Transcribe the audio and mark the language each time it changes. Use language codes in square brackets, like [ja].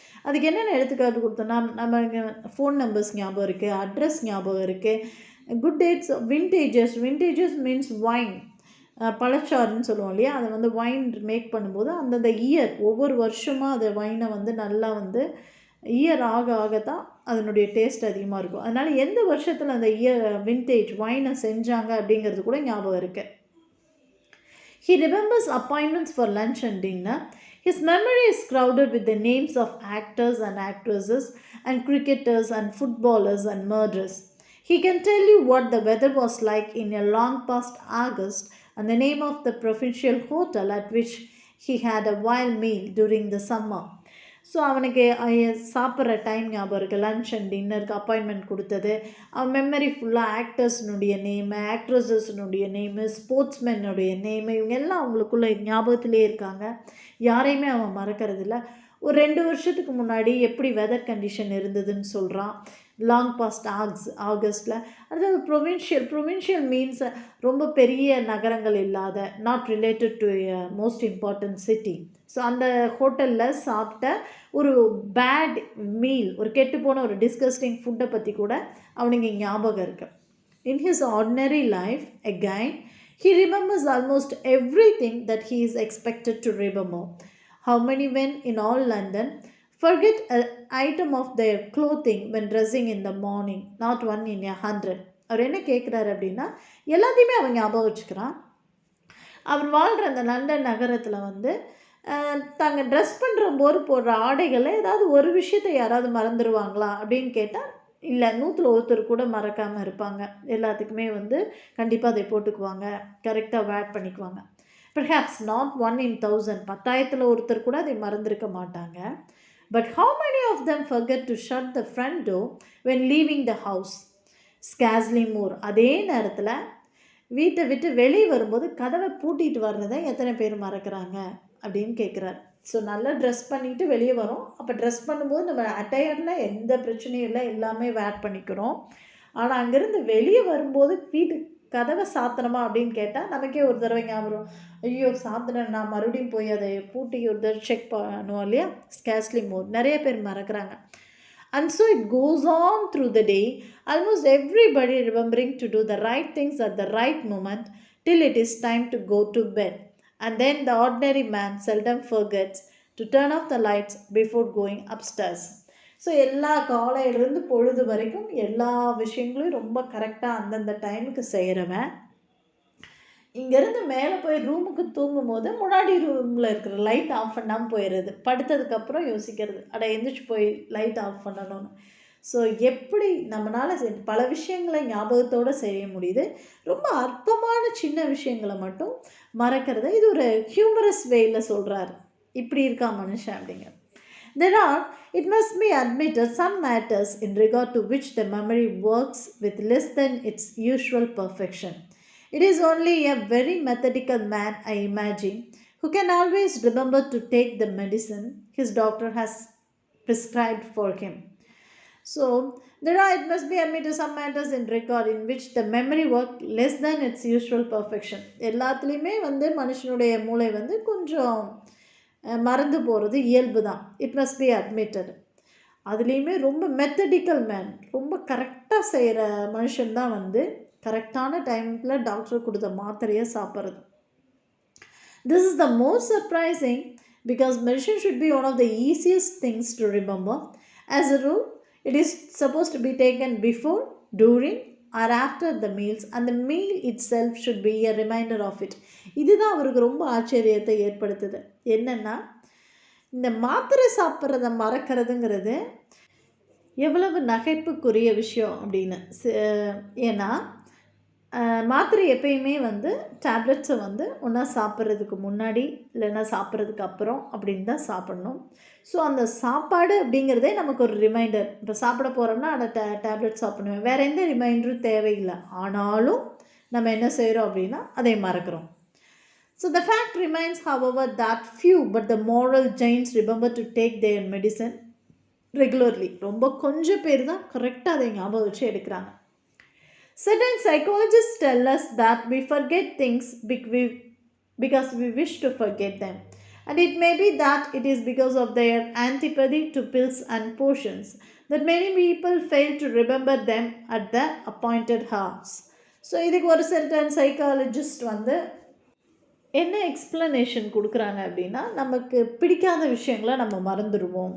[ta] அதுக்கு என்னென்ன எடுத்துக்காட்டு கொடுத்தோன்னா, நம்ம ஃபோன் நம்பர்ஸ் ஞாபகம் இருக்குது, அட்ரஸ் ஞாபகம் இருக்குது, குட் டேட்ஸ், விண்டேஜஸ் மீன்ஸ் வைன், பழச்சாறுன்னு சொல்லுவோம் இல்லையா, அதை வந்து வைன் மேக் பண்ணும்போது அந்தந்த இயர், ஒவ்வொரு வருஷமாக அதை வைனை வந்து நல்லா வந்து இயர் ஆக ஆகத்தான் அதனுடைய டேஸ்ட் அதிகமாக இருக்கும். அதனால் எந்த வருஷத்தில் அந்த விண்டேஜ் வைனை செஞ்சாங்க அப்படிங்கிறது கூட ஞாபகம் இருக்குது. [en] He remembers appointments for lunch and dinner. His memory is crowded with the names of actors and actresses and cricketers and footballers and murderers. He can tell you what the weather was like in a long past August and the name of the provincial hotel at which he had a wild meal during the summer. [ta] So அவனுக்கு சாப்பிட்ற time ஞாபகம் இருக்குது, lunch and டின்னருக்கு appointment கொடுத்தது, அவன் memory ஃபுல்லாக ஆக்டர்ஸ்னுடைய name, ஆக்ட்ரஸஸ்னுடைய name, ஸ்போர்ட்ஸ்மென்னுடைய name, இவங்க எல்லாம் அவங்களுக்குள்ள ஞாபகத்திலே இருக்காங்க. யாரையுமே அவன் மறக்கிறதில்ல. ஒரு 2 வருஷத்துக்கு முன்னாடி எப்படி வெதர் கண்டிஷன் இருந்ததுன்னு சொல்கிறான், [en] Long past ஆகஸ்டில். [ta] அதாவது ப்ரொவின்ஷியல் மீன்ஸ் ரொம்ப பெரிய நகரங்கள் இல்லாத, [en] Not related to most important city. [ta] So அந்த ஹோட்டலில் சாப்பிட்ட ஒரு பேட் மீல், ஒரு கெட்டுப்போன ஒரு டிஸ்கஸ்டிங் ஃபுட்டை பற்றி கூட அவனுக்கு ஞாபகம் இருக்குது. [en] In his ordinary life again he remembers almost everything that he is expected to remember. How many men in all London forget an item of their clothing when dressing in the morning? Not one in 100. [ta] அவர் என்ன கேட்குறாரு அப்படின்னா, எல்லாத்தையுமே அவன் ஞாபகம் வச்சுக்கிறான். அவர் வாழ்கிற அந்த London நகரத்தில் வந்து தாங்க ட்ரெஸ் பண்ணுற போது போடுற ஆடைகளை ஏதாவது ஒரு விஷயத்தை யாராவது மறந்துடுவாங்களா அப்படின்னு கேட்டால், இல்லை, 100ல் ஒருத்தர் கூட மறக்காமல் இருப்பாங்க. எல்லாத்துக்குமே வந்து கண்டிப்பாக அதை போட்டுக்குவாங்க, கரெக்டாக வேட் பண்ணிக்குவாங்க. [en] perhaps not 1 in 1000, [ta] 10,000ல் ஒருத்தர் கூட அதை மறந்துருக்க மாட்டாங்க. [en] But how many of them forget to shut the front door when leaving the house? Scarcely more. [ta] அதே நேரத்தில் வீட்டை விட்டு வெளியே வரும்போது கதவை பூட்டிட்டு வர்றதை எத்தனை பேர் மறக்கிறாங்க அப்படின்னு கேட்குறாரு. ஸோ நல்லா ட்ரெஸ் பண்ணிவிட்டு வெளியே வரோம். அப்போ ட்ரெஸ் பண்ணும்போது நம்ம அட்டையரில் எந்த பிரச்சனையும் இல்லை, எல்லாமே வேர் பண்ணிக்கிறோம். ஆனால் அங்கேருந்து வெளியே வரும்போது வீட்டு கதவை சாத்தணுமா அப்படின்னு கேட்டால் நமக்கே ஒரு தடவை ஞாபகம், ஐயோ சாத்தினேன், நான் மறுபடியும் போய் அதை பூட்டி ஒரு தடவை செக் பண்ணுவோம் இல்லையா. [en] scarcely more, [ta] நிறைய பேர் மறக்கிறாங்க. [en] And so it goes on through the day, almost everybody remembering to do the right things at the right moment till it is time to go to bed. And then the ordinary man seldom forgets to turn off the lights before going upstairs. [ta] So எல்லா காலையிலேருந்து பொழுது வரைக்கும் எல்லா விஷயங்களையும் ரொம்ப கரெக்டாக அந்தந்த டைமுக்கு செய்கிறவன், இங்கேருந்து மேலே போய் ரூமுக்கு தூங்கும் போது முன்னாடி ரூமில் இருக்கிற லைட் ஆஃப் பண்ணாமல் போயிடுறது, படுத்ததுக்கப்புறம் யோசிக்கிறது, அட எந்திரிச்சு போய் லைட் ஆஃப் பண்ணணும்னு. ஸோ எப்படி நம்மளால் பல விஷயங்களை ஞாபகத்தோடு செய்ய முடியுது, ரொம்ப அற்பமான சின்ன விஷயங்களை மட்டும் மறக்கிறத இது ஒரு ஹியூமரஸ் வேயில் சொல்கிறாரு. இப்படி இருக்கா மனுஷன் அப்படிங்க. [en] There are, it must be admitted, some matters in regard to which the memory works with less than its usual perfection. It is only a very methodical man, I imagine, who can always remember to take the medicine his doctor has prescribed for him. So, there are, it must be admitted, some matters in regard in which the memory work less than its usual perfection. [ta] எல்லாத்துலேயுமே வந்து மனுஷனுடைய மூளை வந்து கொஞ்சம் மறந்து போகிறது இயல்பு தான். [en] It must be admitted. [ta] அதுலேயுமே ரொம்ப மெத்தடிக்கல் மேன், ரொம்ப கரெக்டாக செய்கிற மனுஷன்தான் வந்து கரெக்டான டைமில் டாக்டர் கொடுத்த மாத்திரையை சாப்பிட்றது. [en] This is the most surprising because medicine should be one of the easiest things to remember. As a rule, it is supposed to be taken before, during or after the meals, and the meal itself should be a reminder of it. [ta] இதுதான் அவருக்கு ரொம்ப ஆச்சரியத்தை ஏற்படுத்துது. என்னென்னா, இந்த மாத்திரை சாப்பிட்றத மறக்கிறதுங்கிறது எவ்வளவு நகைப்புக்குரிய விஷயம் அப்படின்னு. ஏன்னா மாத்திரை எப்பயுமே வந்து டேப்லெட்ஸை வந்து ஒன்றா சாப்பிட்றதுக்கு முன்னாடி இல்லைன்னா சாப்பிட்றதுக்கு அப்புறம் அப்படின்னு தான் சாப்பிட்ணும். ஸோ அந்த சாப்பாடு அப்படிங்கிறதே நமக்கு ஒரு ரிமைண்டர். இப்போ சாப்பிட போகிறோம்னா அந்த டேப்லெட் சாப்பிடுவேன், வேறு எந்த ரிமைண்டரும் தேவையில்லை. ஆனாலும் நம்ம என்ன செய்கிறோம் அப்படின்னா அதை மறக்கிறோம். [en] So the fact remains, however, that few but the moral giants remember to take their medicine regularly. [ta] ரொம்ப கொஞ்சம் பேர் தான் கரெக்டாக அதை ஞாபகம் வச்சு எடுக்கிறாங்க. [en] Certain psychologists tell us that we forget things because we wish to forget them. And it may be that it is because of their antipathy to pills and potions that many people fail to remember them at the appointed hours. [ta] So இதுக்கு ஒரு [en] certain psychologist [ta] வந்து என்ன explanation கொடுக்குறாங்க அப்படின்னா, நமக்கு பிடிக்காத விஷயங்களை நம்ம மறந்துடுவோம்.